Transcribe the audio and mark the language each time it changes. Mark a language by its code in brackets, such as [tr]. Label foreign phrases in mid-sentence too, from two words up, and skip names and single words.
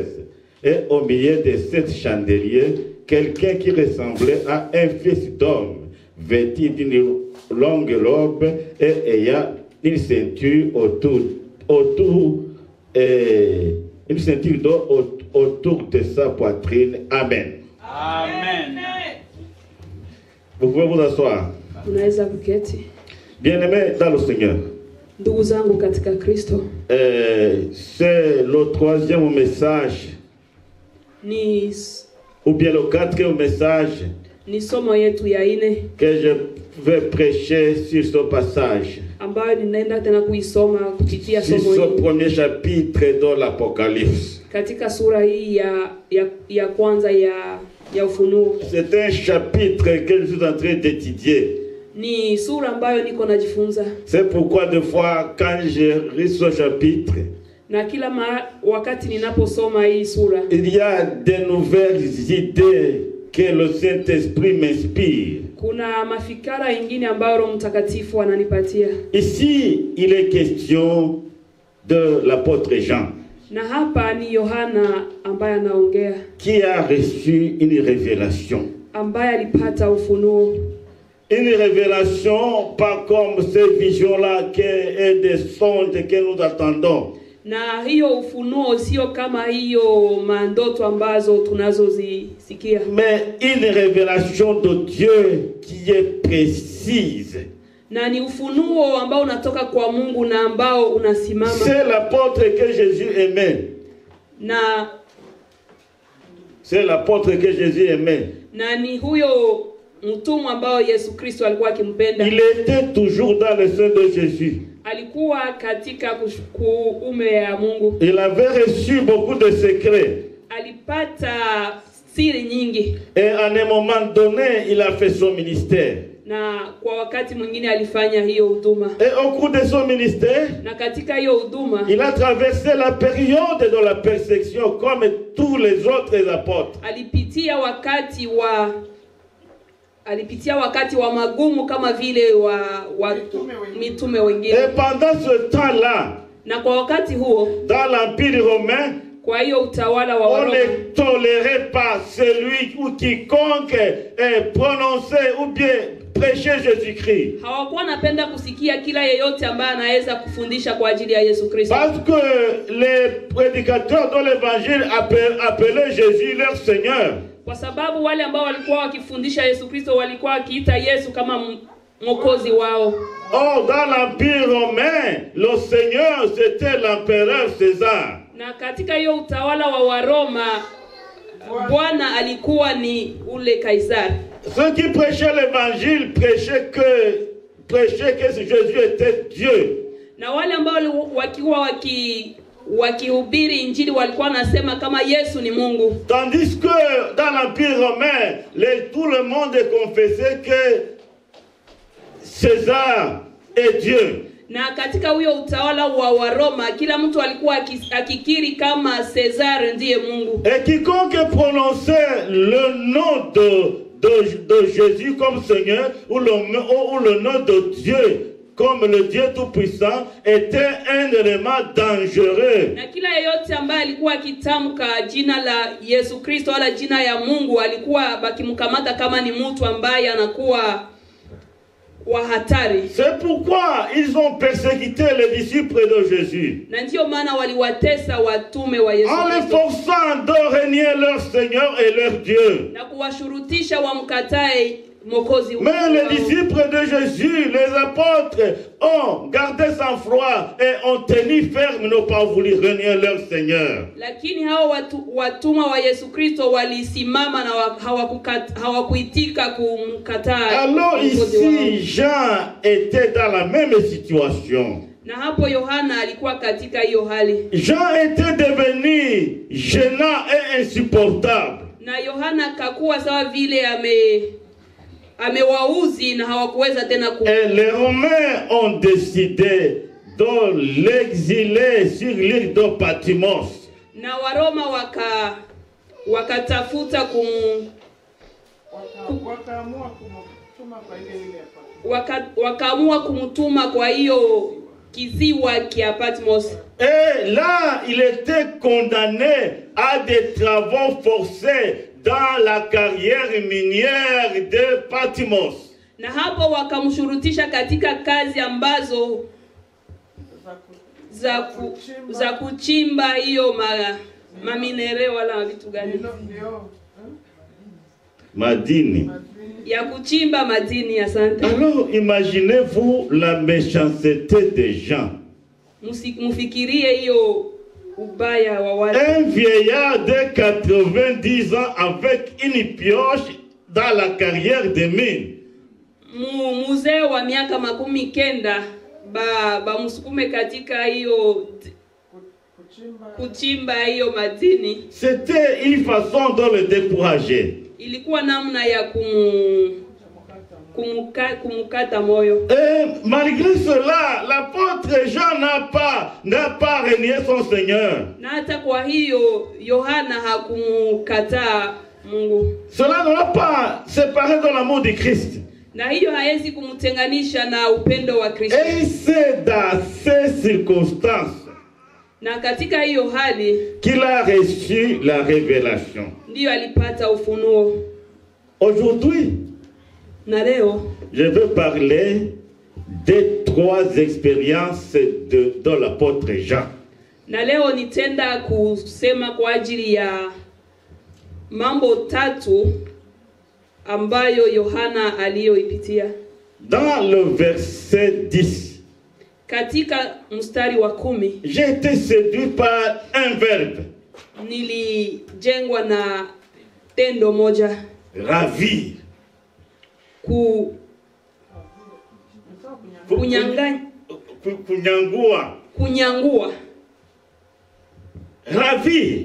[fr] Et au milieu de 7 chandeliers, quelqu'un qui ressemblait à un fils d'homme, vêtu d'une longue robe et ayant une ceinture une ceinture d'or autour de sa poitrine. Amen. Amen. Vous pouvez vous asseoir. [sw] Unaweza kuketi. [fr] Bien-aimés dans le Seigneur. [sw] Ndugu zangu katika Kristo. [fr] C'est le 3e message. Ou bien le 4e message. [sw] Ni somo yetu ya 4 [fr] que je vais prêcher sur ce passage. [sw] Ambayo ninaenda tena kuisoma kupitia somo [fr] sur [sw] hili. [fr] Ce premier chapitre de l'Apocalypse. [sw] Katika sura hii ya kwanza ya Ufunuo. [fr] C'est un chapitre que je suis en train d'étudier. [sw] Ni sura ambayo niko najifunza. [fr] C'est pourquoi des fois quand je lis ce chapitre, [sw] na kila wakati ninaposoma hii sura, [fr] il y a de nouvelles idées que le Saint-Esprit m'inspire. [sw] Kuna mafikara ingine ambayo Roho Mtakatifu ananipatia. [fr] Ici, il est question de l'apôtre Jean. [sw] Na hapa ni Yohana ambaye anaongea. [fr] Qui a reçu une révélation. [sw] Ambaye alipata ufunuo. [fr] Une révélation pas comme ces visions-là et des songes que nous attendons. [sw] Na hiyo ufunuo sio kama hiyo mandoto ambazo tunazozisikia. [fr] Mais une révélation de Dieu qui est précise. [sw] Na ni ufunuo ambao unatoka kwa Mungu na ambao unasimama. [fr] C'est l'apôtre que Jésus aimait. C'est l'apôtre que Jésus aimait. [sw] Na ni huyo mtumwa ambao Yesu Kristo alikuwa akimpenda. [fr] Il était toujours dans le sein de Jésus. [sw] Alikuwa katika kuume ya Mungu. [fr] Il avait reçu beaucoup de secrets. [sw] Alipata siri nyingi. [fr] Et à un moment donné, il a fait son ministère. [sw] Na kwa wakati mwingine alifanya hiyo huduma. [fr] Et au cours de son ministère, [sw] na katika hiyo huduma, [fr] il a traversé la période de la persécution comme tous les autres apôtres. [sw] Alipitia wakati wa magumu kama vile wa mitume wengine. [fr] Et pendant ce temps-là, [sw] na kwa wakati huo, [fr] dans l'Empire romain, [sw] kwa hiyo utawala wa Waroma, [fr] on ne tolérait pas celui ou quiconque prononçait ou bien prêchait Jésus-Christ. [sw] Hawakuwa napenda kusikia kila yeyote ambaye anaweza kufundisha kwa ajili ya Yesu Kristo. [fr] Parce que les prédicateurs de l'évangile appelaient Jésus leur Seigneur. [sw] Kwa sababu wale ambao walikuwa wakifundisha Yesu Kristo walikuwa wakiita Yesu kama mwokozi wao. [fr] Or dans l'Empire romain, le Seigneur c'était l'empereur César. [sw] Na katika hiyo utawala wa Waroma, Bwana alikuwa ni ule Kaisari. [fr] Ceux qui prêchaient l'évangile prêchaient que Jésus était Dieu. [sw] Na wale ambao wakiwa wakihubiri injili walikuwa nasema kama Yesu ni Mungu. [fr] Tandis que dans l'Empire romain, tout le monde confessait que César est Dieu. [sw] Na katika huyo utawala wa Waroma, kila mtu alikuwa akikiri kama César ndiye Mungu. [fr] Et quiconque prononçait le nom de Jésus comme Seigneur ou le nom de Dieu comme le Dieu Tout-Puissant était un élément dangereux. [sw] Na kila yeyote ambaye alikuwa akitamka jina la Yesu Kristo wala jina ya Mungu alikuwa bakimkamata kama ni mtu ambaye anakuwa wa hatari. [fr] C'est pourquoi ils ont persécuté les disciples de Jésus. [sw] Na ndio maana waliwatesa watume wa Yesu [fr] En les [sw] Kristo. [fr] forçant de renier leur Seigneur et leur Dieu. [sw] Na kuwashurutisha wamkatae Mwokozi wao. [fr] Mais les disciples de Jésus, les apôtres, ont gardé sang-froid et ont tenu ferme, n'ont pas voulu renier leur Seigneur. [sw] Lakini hao watuma wa Yesu Kristo walisimama na hawakuitika kumkataa. [fr] Alors ici, Jean était dans la même situation. [sw] Na hapo Yohana alikuwa katika hiyo hali. [fr] Jean était devenu gênant et insupportable. [sw] Na Yohana kakuwa sawa vile amewauzi na hawakuweza tena [fr] Et les Romains ont décidé de l'exiler sur l'île de Patmos. [sw] Na Waroma wakatafuta wakaamua kumtuma kwa hiyo kiziwa kia Patmos. [fr] Et là, il était condamné à des travaux forcés dans la carrière minière de Patmos. [sw] Na hapo wakamshurutisha katika kazi ambazo za kuchimba hiyo maminere wala vitu gani? Madini. Ya kuchimba madini, asante. [fr] Alors imaginez-vous la méchanceté des gens. [sw] Mufikirie hiyo ubaya wa watu. [fr] Un vieillard de 90 ans avec une pioche dans la carrière des mines. [sw] Mzee wa miaka 90 ba msukume katika hiyo kuchimba hiyo madini. [fr] C'était une façon de le décourager. [sw] Ilikuwa namna ya kumukata moyo. [fr] Et malgré cela, l'apôtre Jean n'a pas renié son Seigneur. [sw] Na hata kwa hiyo Yohana hakumkataa Mungu. [fr] Cela ne l'a pas séparé de l'amour de Christ. [sw] Na hiyo haiwezi kumtenganisha na upendo wa Kristo. [fr] Et c'est dans ces circonstances [sw] na katika hiyo hali [fr] qu'il a reçu la révélation. [sw] Ndio alipata ufunuo. [fr] Aujourd'hui, [sw] na leo [fr] je veux parler des 3 expériences de l'apôtre Jean. [sw] Na leo nitenda kusema kwa ajili ya mambo 3 ambayo Yohana aliyoipitia. [fr] Dans le verset 10, [sw] katika mstari wa 10, [fr] j'ai été séduit par un verbe. [sw] Nilijengwa na tendo moja. [fr] Ravir. Kunyangua. Ravir.